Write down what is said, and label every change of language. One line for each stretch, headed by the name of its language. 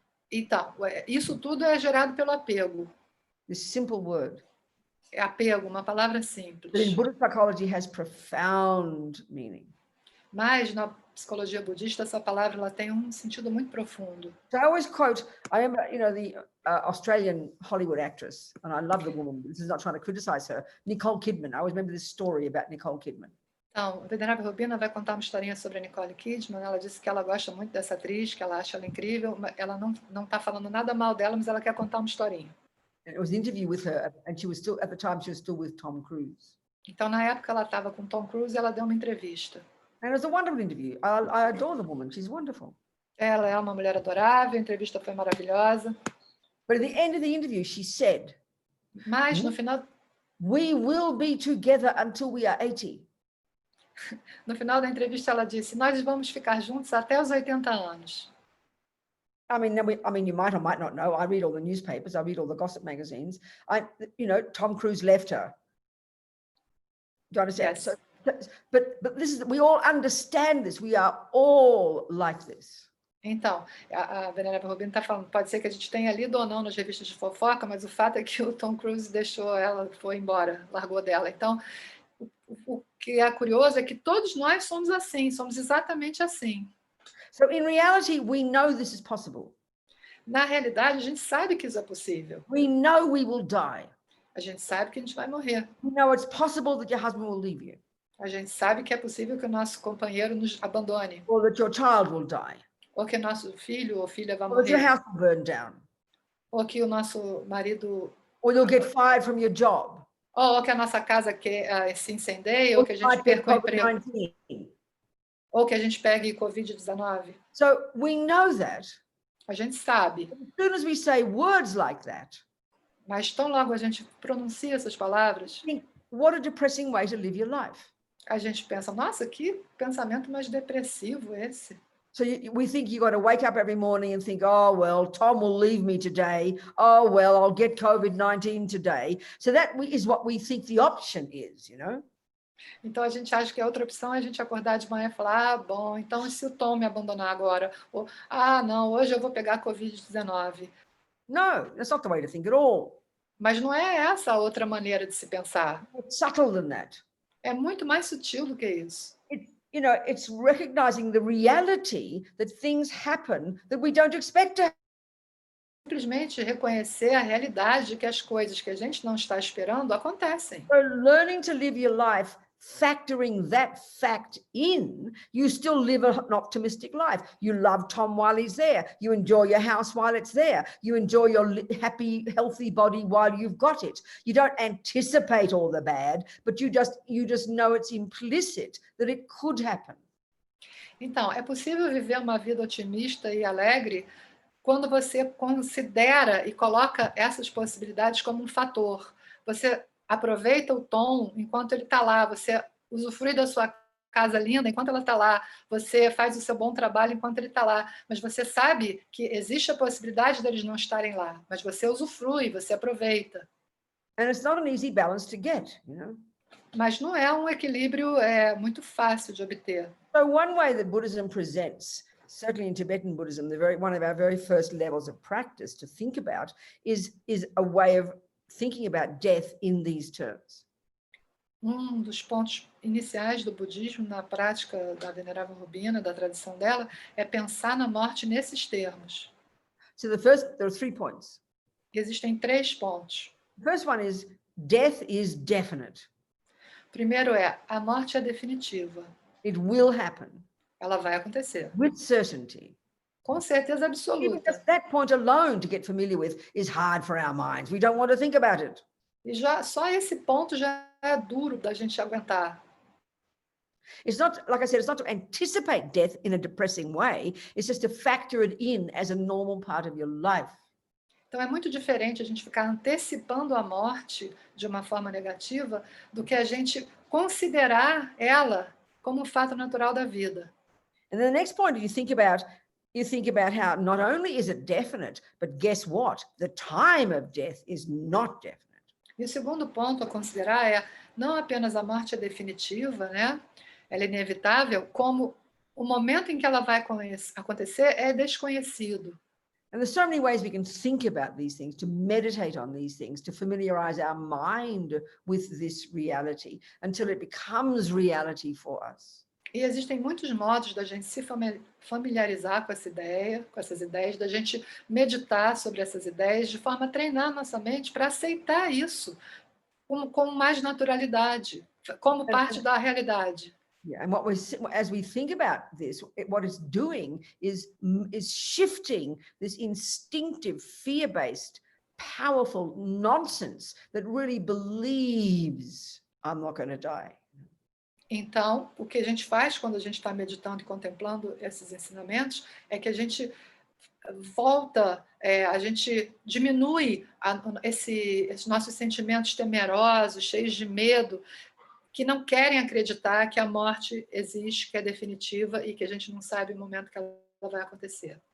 Portuguese: Então, isso tudo é gerado pelo apego.
English: This simple word.
Portuguese: É apego, uma palavra simples.
English: But in Buddhist psychology has profound meaning.
Portuguese: Mas na psicologia budista essa palavra ela tem um sentido muito profundo.
English: So I always quote, I remember, the Australian Hollywood actress, and I love the woman. This is not trying to criticize her. Nicole Kidman. I always remember this story about Nicole Kidman.
Portuguese: Então, a venerável Robina vai contar uma historinha sobre a Nicole Kidman. Ela disse que ela gosta muito dessa atriz, que ela acha ela incrível. Ela não está falando nada mal dela, mas ela quer contar uma historinha.
English: And it was an interview with her, and she was still, at the time, she was still with Tom Cruise.
Portuguese: Então, na época, ela estava com Tom Cruise e ela deu uma entrevista.
English: And it was a wonderful interview. I adore the woman. She's wonderful.
Portuguese: Ela é uma mulher adorável, a entrevista foi maravilhosa.
English: But at the end of the interview, she said,
Portuguese: Mas, no final
English: "We will be together until we are 80.
Portuguese: No final da entrevista, ela disse, nós vamos ficar juntos até os 80 anos.
English: I mean, you might or might not know. I read all the newspapers. I read all the gossip magazines. Tom Cruise left her. Do you understand? Yes. So, but this is, we all understand this. We are all like this.
Portuguese: Então, a venerável Robina está falando, pode ser que a gente tenha lido ou não nas revistas de fofoca, mas o fato é que o Tom Cruise deixou ela, foi embora, largou dela. Então, o que é curioso é que todos nós somos assim, somos exatamente assim.
English: So in reality, we know this is possible.
Portuguese: Na realidade, a gente sabe que isso é possível.
English: We know we will die.
Portuguese: A gente sabe que a gente vai morrer.
English: We know it's possible that your husband will leave you.
Portuguese: A gente sabe que é possível que o nosso companheiro nos abandone.
English: Or that your child will die.
Portuguese: Ou que nosso filho ou filha vai
English: Or that your
Portuguese: morrer.
English: house will burn down.
Portuguese: Ou que o nosso marido...
English: Or you'll get fired from your job.
Portuguese: Ou que a nossa casa se incendeie, ou que a gente perca o emprego.
English: COVID-19.
Portuguese: Ou que a gente pegue Covid-19.
English: So we know that.
Portuguese: A gente sabe.
English: As soon as we say words like that,
Portuguese: Mas tão logo a gente pronuncia essas palavras,
English: think, what a depressing way to live your life.
Portuguese: a gente pensa, nossa, que pensamento mais depressivo esse.
English: So we think you got to wake up every morning and think, oh, well, Tom will leave me today. Oh, well, I'll get COVID-19 today. So that is what we think the option is,
Portuguese: Então a gente acha que a outra opção é a gente acordar de manhã e falar, bom, então e se o Tom me abandonar agora? Ou, não, hoje eu vou pegar Covid-19.
English: No, that's not the way to think at all.
Portuguese: Mas não é essa a outra maneira de se pensar.
English: It's subtle than that.
Portuguese: É muito mais sutil do que isso.
English: It's recognizing the reality that things happen that we don't expect to happen.
Portuguese: Simplesmente reconhecer a realidade de que as coisas que a gente não está esperando acontecem.
English: So learning to live your life, factoring that fact in, you still live an optimistic life. You love Tom while he's there. You enjoy your house while it's there. You enjoy your happy, healthy body while you've got it. You don't anticipate all the bad, but you just know it's implicit that it could happen.
Portuguese: Então, é possível viver uma vida otimista e alegre quando você considera e coloca essas possibilidades como um fator. Você aproveita o tom enquanto ele está lá, você usufrui da sua casa linda enquanto ela está lá, você faz o seu bom trabalho enquanto ele está lá, mas você sabe que existe a possibilidade deles não estarem lá, mas você usufrui, você aproveita.
English: And it's not an easy balance to get, you know.
Portuguese: Mas não é um equilíbrio muito fácil de obter.
English: So one way that Buddhism presents, certainly in Tibetan Buddhism, one of our very first levels of practice to think about is a way of thinking about death in these terms.
Portuguese: Dos pontos iniciais do budismo na prática da Venerável Robina, da tradição dela, é pensar na morte nesses termos.
English: So there are 3 points.
Portuguese: Existem 3 pontos.
English: The first one is death is definite.
Portuguese: Primeiro a morte é definitiva.
English: It will happen.
Portuguese: Ela vai acontecer.
English: With certainty.
Portuguese: Com certeza
English: Even
Portuguese: absoluta.
English: just that point alone to get familiar with is hard for our minds. We don't want to think about it.
Portuguese: E já só esse ponto já é duro da gente aguentar.
English: It's not, like I said, it's not to anticipate death in a depressing way. It's just to factor it in as a normal part of your life.
Portuguese: Então é muito diferente a gente ficar antecipando a morte de uma forma negativa do que a gente considerar ela como um fato natural da vida.
English: And then the next point you think about how not only is it definite, but guess what? The time of death is not definite.
Portuguese: E o segundo ponto a considerar é não apenas a morte é definitiva, né? Ela é inevitável, como o momento em que ela vai acontecer é desconhecido.
English: And there's so many ways we can think about these things, to meditate on these things, to familiarize our mind with this reality until it becomes reality for us.
Portuguese: E existem muitos modos da gente se familiarizar com essa ideia, com essas ideias, da gente meditar sobre essas ideias, de forma a treinar nossa mente para aceitar isso com mais naturalidade, como parte da realidade.
English: Yeah, and as we think about this, what it's doing is shifting this instinctive, fear-based, powerful nonsense that really believes I'm not going to die.
Portuguese: Então, o que a gente faz quando a gente está meditando e contemplando esses ensinamentos é que a gente volta, a gente diminui esses nossos sentimentos temerosos, cheios de medo, que não querem acreditar que a morte existe, que é definitiva e que a gente não sabe o momento que ela vai acontecer.